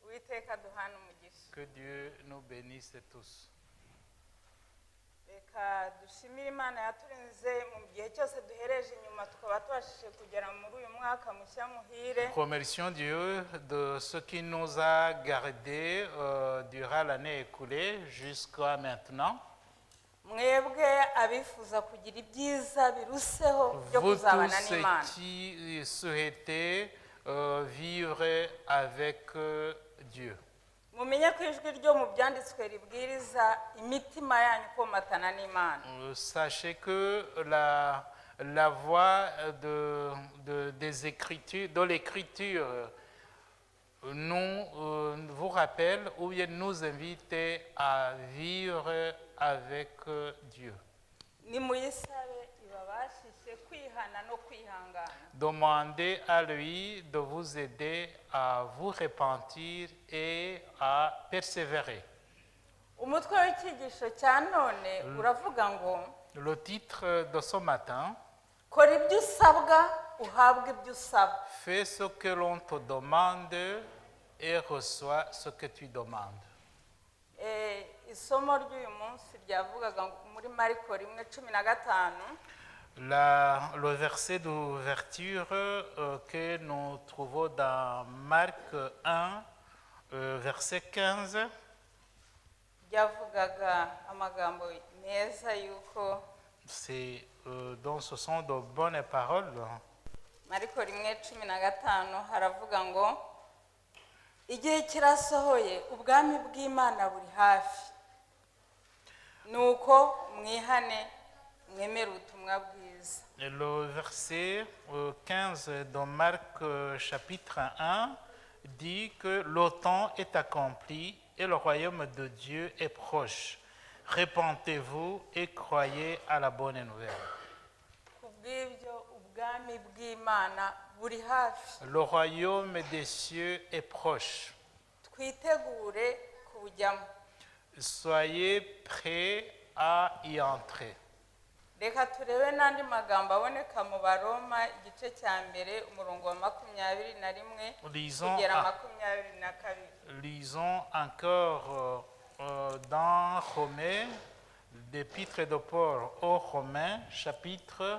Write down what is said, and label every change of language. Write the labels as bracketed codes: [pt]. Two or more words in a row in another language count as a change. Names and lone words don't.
[rw] uwiteka duhana umugisha. [fr] Que Dieu nous bénisse tous. [rw] Reka dushimire Imana yaturinze mu gihe cyose duhereje inyuma tukaba tubashije kugera muri uyu mwaka mushya muhire. [fr] Remercions Dieu de ce qui nous a gardés durant l'année écoulée jusqu'à maintenant. [rw] Mwebwe abifuza kugira ibyiza biruseho byo [fr] Vous [rw] kuzabana [fr] tous [rw] n'Imana. [fr] qui souhaitez vivre avec Dieu. [rw] Mumenye ko ijwi ryo mu byanditswe ribwiriza imitima yanyu komatana n'Imana. [fr] Sachez que la voix des écritures, de l'écriture nous vous rappelle ou bien nous invite à vivre avec Dieu. [rw] Nimuyisabe ibabashishe kwihana no kwihangana. [fr] Demandez à lui de vous aider à vous repentir et à persévérer. [rw] Umutwe w'icyigisho cya none uravuga ngo [fr] Le titre de ce matin, [rw] kora ibyo usabwa uhabwe ibyo usaba. [fr] fais ce que l'on te demande et reçois ce que tu demandes. [rw] Isomo ry'uyu munsi ryavugaga muri Mariko 1:15. [fr] Le verset d'ouverture que nous trouvons dans Marc 1, verset 15, [rw] ryavugaga amagambo meza yuko [fr] c'est donc ce sont de bonnes paroles. [rw] Mariko 1:15 haravuga ngo igihe kirasohoye ubwami bw'Imana buri hafi nuko mwihane mwemere ubutumwa bwiza. [fr] Et le verset 15 de Marc chapitre 1 dit que le temps est accompli et le royaume de Dieu est proche. Repentez-vous et croyez à la bonne nouvelle. [rw] Kubw'ibyo ubwami bw'Imana buri hafi. [fr] Le royaume des cieux est proche. [rw] Twitegure kubujyamo. [fr] Soyez prêts à y entrer. [rw] Reka turebe n'andi magambo aboneka mu Baroma igice cya mbere umurongo wa 21 kugera 22. [fr] Lisons encore dans Romains, l'épître de Paul aux Romains, chapitre